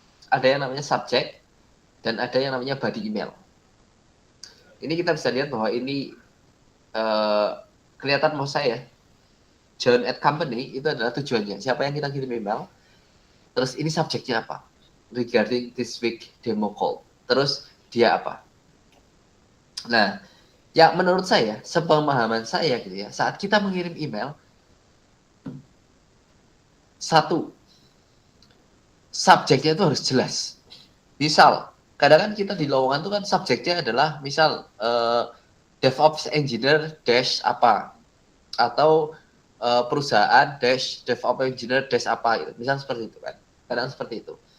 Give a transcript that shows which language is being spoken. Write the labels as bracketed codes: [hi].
[id] Ada yang namanya subject dan ada yang namanya body email. Ini kita bisa lihat bahwa ini kelihatan mau saya John at company itu adalah tujuannya. Siapa yang kita kirim email? Terus ini subjeknya apa? [en] Regarding this week demo call. [id] Terus dia apa? Nah, ya menurut saya, sepemahaman saya gitu ya, saat kita mengirim email, satu, subjeknya itu harus jelas. Misal, kadang kan kita di lowongan itu kan subjeknya adalah misal DevOps Engineer dash apa, atau perusahaan dash DevOps Engineer dash apa gitu. Misal seperti itu kan. Kadang seperti itu.